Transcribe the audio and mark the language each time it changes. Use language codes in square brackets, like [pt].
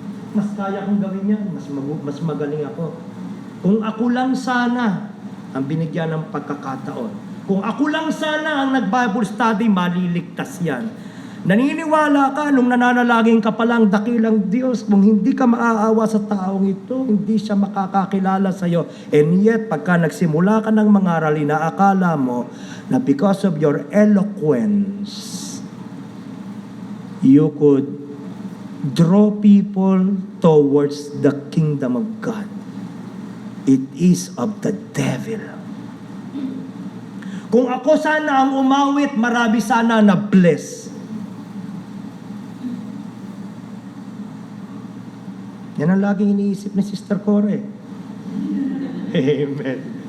[tl] Mas kaya kong gawin yan, mas magaling ako. Kung ako lang sana ang binigyan ng pagkakataon, kung ako lang sana ang nag-Bible study, maliligtas yan. Naniniwala ka nung nananalangin ka palang dakilang Diyos, kung hindi ka maaawa sa taong ito, hindi siya makakakilala sa iyo. [en] And yet, [tl] pagka nagsimula ka ng mangaral, inaakala mo na [en] because of your eloquence, you could draw people towards the kingdom of God. It is of the devil. [tl] Kung ako sana ang umawit, marami sana na bless. Yan ang laging iniisip ni Sister Core. Amen.